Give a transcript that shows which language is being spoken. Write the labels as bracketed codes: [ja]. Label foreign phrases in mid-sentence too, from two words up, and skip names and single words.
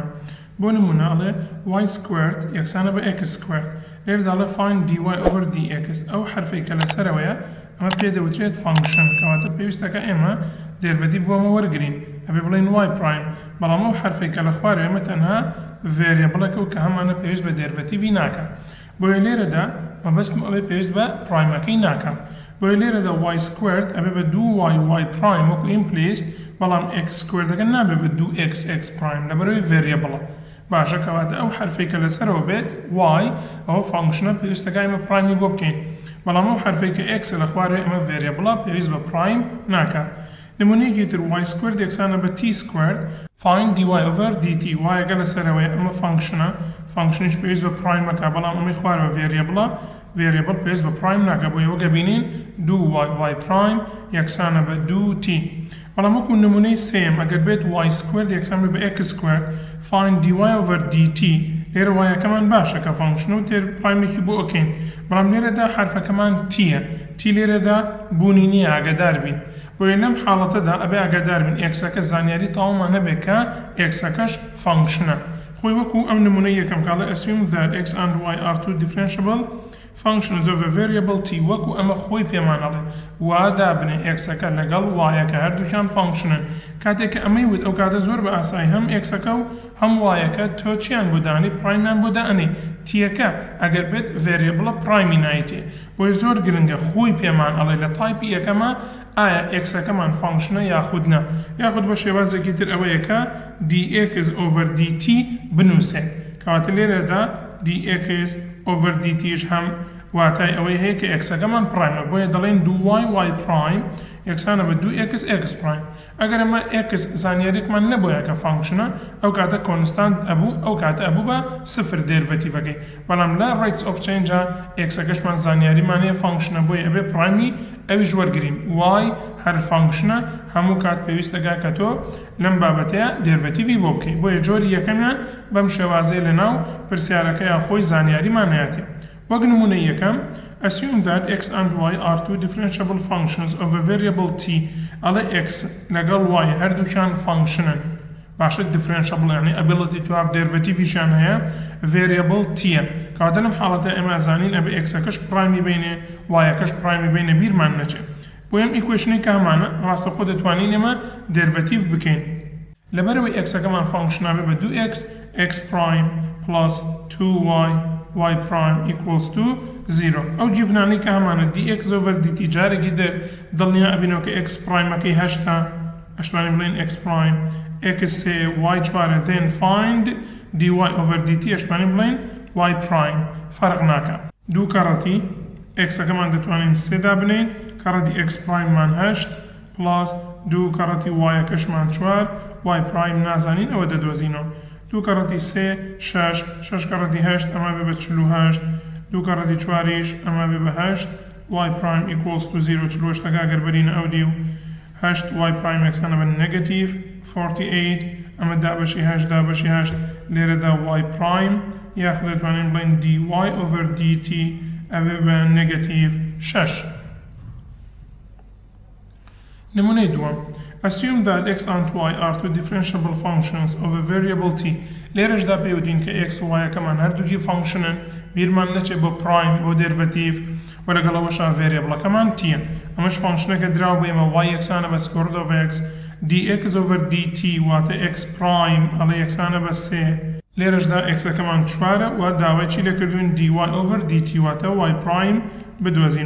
[ckb] بۆ نمونە ئەڵێ [en] y squared [ckb] یەکسانە بە [en] x squared، [ckb] لێرەدا ئەڵێ [en] find dy over dx، [ckb] ئەو حرفەی کە لەسەرەوەیە ئەمە پێ دەوترێت فانکشن، کەواتە پێویستەکە ئێمە دێرڤەتیڤ بۆمە وەرگرین، ئەبێ بڵێن [en] y prime، [ckb] بەڵام ئەو حرفەی کە لە خوارەوە ئێمە تەنها variableەکە و کە هەمانە پێویست بە دێرڤەتیڤی ناکات. بۆیە لێرەدا مەبەستم ئەوەی پێویست بە پرایمەکەی ناکات. بۆیە لێرەدا [en] y squared [ckb] ئەبێ بە [en] 2y prime [ckb] وەکو implicit، بەڵام [en] x squared [ckb] ەکە نابێ بە [en] 2x prime [ckb] لەبەرەوەی variableە. باشە کەواتە ئەو حرفەی کە لەسەرەوە بێت y ئەوە فانکشنە پێویستەکە ئێمە پرایمی بۆ بکەین، بەڵام ئەو حرفەی کە x لە خوارەوە ئێمە variableە پێویست بە پرایم ناکات. نمونەیەکی تر [en] y squared [ckb] یەکسانە بە [en] t squared، find dy over dt، [ckb] وایەکە لەسەرەوەیە ئەمە فانکشنە، فانکشنیش پێویست بە پرایمەکە، بەڵام ئەمەی خوارەوە variableە، variable پێویست بە پرایم ناکات، بۆ ئێوە گەبینین [en] 2y prime [ckb] یەکسانە بە 2t. بەڵام وەکو نمونەی سێم ئەگەر بێت [en] y squared [ckb] یەکسان بە [en] x squared، find dy over dt، [ckb] لێرە وایەکەمان باشە کە فانکشنە و تێر پرایمێکی بۆ ئۆکەین، بەڵام لێرەدا حرفەکەمان تیە، تی لێرەدا بوونی نییە، ئاگادار بین. بۆیە لەم حاڵەتەدا ئەبێ ئاگادار بین ئێکسەکە زانیاری تەواومان نەبێت کە ئێکسەکەش فانکشنە. خۆی وەکو ئەم نمونەی یەکەم کاڵە [en] assume that x and y are two differentiable functions of a variable t، [ckb] وەکو ئەمە خۆی پێمان ئەڵێ وادا بنێ ئێکسەکە لەگەڵ وایەکە هەردووکیان فانکشنن. کاتێک کە ئەمەی وت ئەو کاتە زۆر بە ئاسایی هەم ئێکسەکە و هەم وایەکە تۆ چیان بۆ دانی پرایمیان بۆ دائنێ، تیەکە ئەگەر بێت variableە پرایمی نایتێ. بۆیە زۆر گرنگە خۆی پێمان ئەڵێ لە تایپی یەکەمە ئایا ئێکسەکەمان فانکشنە یاخود نە، یاخود بە شێوازێکی تر ئەوەیە کە [en] dx over dt [ckb] بنووسێ، کەواتە لێرەدا [en] dx over dt [ckb] ش هەم واتای ئەوەی هەیە کە ئێکسەکەمان پرایمە، بۆیە دەڵێن [en] 2y prime [ckb] یەکسانە بە [en] 2x prime. [ckb] ئەگەر ئەمە x زانیاریەکمان نەبووە کە فانکشنە، ئەو کاتە کۆنستانت ئەبوو، ئەو کاتە ئەبوو بە سفر دێرڤەتیڤەکەی، بەڵام لە [en] rates of change [ckb] ئێکسەکەشمان زانیاریمان هەیە فانکشنە، بۆیە ئەبێ پرایمی ئەویش وەرگرین، y هەر فانکشنە هەموو کات پێویستەکە کە تۆ لەم بابەتەیە دێرڤەتیڤی بۆ بکەی. بۆیە جۆری یەکەمیان بەم شێوازەیە لەناو پرسیارەکەیان خۆی زانیاریمان هەیەتی. وەک نمونەی یەکەم [en] assume that x and y are two differentiable functions of a variable t، [ckb] ئەڵێ x لەگەڵ y هەردووکیان فانکشنن، باشە differentiable یعنی [en] ability to have derivative- [ckb] یشیان هەیە، variable tە، کەواتە لەم حاڵەتە ئێمە ئەزانین ئەبێ x-ەکەش پرایمی بینێ y-ئەکەش پرایمی بینێ، بیرمان نەچێت. بۆ ئەم ئیکوێشنەی کە هەمانە ڕاستەخۆ دەتوانین ئێمە دێرڤەتیڤ بکەین، لەبەرەوەی x-ئەکەمان فانکشنابێ بە [en] 2x x prime plus 2y y prime equals to 0. [ckb] ئەو جیڤنانی کە هەمانە [en] dx over dt [ckb] جارێکی دڵنیا ئەبینەوە کە [en] x prime- [ckb] ئەکەی هەشتا، ئەشتوانی بڵێن [en] x prime x 3 y 4 then find dy over dt [ckb] ئەشتوانی بڵێن [en] y prime، [ckb] فەرق ناکە. دوو کەڕەتی x-ئەکەمان دەتوانین 3 دا بنین، کەڕەتی [en] x prime [ckb] مان 8 plus دوو کەڕەتی y-ئەکەشمان 4 [en] y prime [ckb] نازانین ئەوە دەدۆزینەوە. دوو کەڕەتی 3 6 6 کەڕەتی 8 ئەمە بێ بە 48، دوو کەڕەتی 4ش ئەمە بێ بە 8 [en] y prime equals to 0، [ckb] 48ەکە ئەگەر بەرینە ئەو دی و 8 [en] y prime [ckb] یەکسانە بە [en] negative 48، [ckb] ئەمە دابەشی 8 دابەشی 8 لێرەدا [en] y prime [ckb] یاخود دەتوانین بڵێن [en] dy over dt [ckb] ئەوێ بە [en] negative 6. [ckb] نمونەی دووەم [en] assume that x and y are two differentiable functions of a variable t، [ckb] لێرەشدا پێوتین کە x و y-ئەکەمان هەردووکی فانکشنن، بیرمان نەچێ بۆ پرایم بۆ دێرڤەتیڤ، و لەگەڵەوەشا variableەکەمان تیە، ئەمەش فانکشنەکە دراوە بە ئێمە y یەکسانە بە [en] square root of x dx over dt [ckb] واتە [en] x prime [ckb] ئەڵێ یەکسانە بە 3، لێرەشدا x-ئەکەمان 4 و داوای چی لێکردوین [en] dy over dt [ckb] واتە [en] y prime [ckb] بدۆزینەوە.